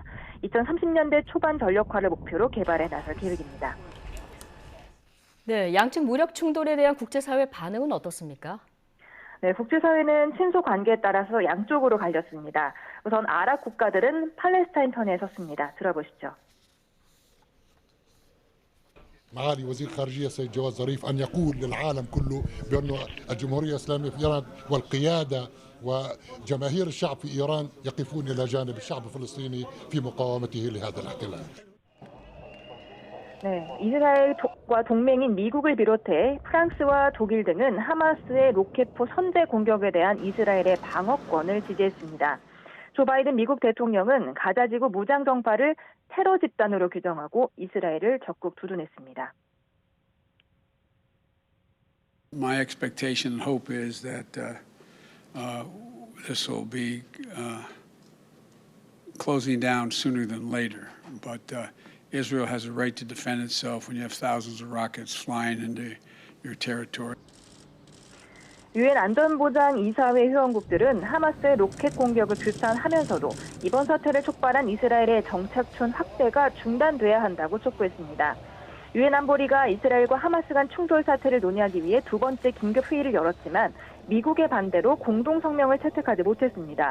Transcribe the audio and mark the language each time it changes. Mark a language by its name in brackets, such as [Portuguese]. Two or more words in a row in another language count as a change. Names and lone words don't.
[Korean] 2030년대 초반 전력화를 목표로 개발에 나설 계획입니다. 네, 양측 무력 충돌에 대한 국제사회 반응은 어떻습니까? 네, 국제사회는 친소 관계에 따라서 양쪽으로 갈렸습니다. 우선 아랍 국가들은 팔레스타인 편에 섰습니다. 들어보시죠. [Arabic] معالي وزير الخارجية السيد جواد ظريف أن يقول للعالم كله بأن الجمهورية الإسلامية في إيران والقيادة وجماهير الشعب في إيران يقفون إلى جانب الشعب الفلسطيني في مقاومته لهذا الاحتلال. [Korean] 네, 이스라엘과 동맹인 미국을 비롯해 프랑스와 독일 등은 하마스의 로켓포 선제 공격에 대한 이스라엘의 방어권을 지지했습니다. 조 바이든 미국 대통령은 가자지구 무장정파를 테러 집단으로 규정하고 이스라엘을 적극 두둔했습니다. [English] My expectation and hope is that this will be closing down sooner than later. But Israel has a right to defend itself when you have thousands of rockets flying into your territory. [Korean] 유엔 안전보장 이사회 회원국들은 하마스의 로켓 공격을 규탄하면서도 이번 사태를 촉발한 이스라엘의 정착촌 확대가 중단돼야 한다고 촉구했습니다. 유엔 안보리가 이스라엘과 하마스 간 충돌 사태를 논의하기 위해 두 번째 긴급 회의를 열었지만 미국의 반대로 공동 성명을 채택하지 못했습니다.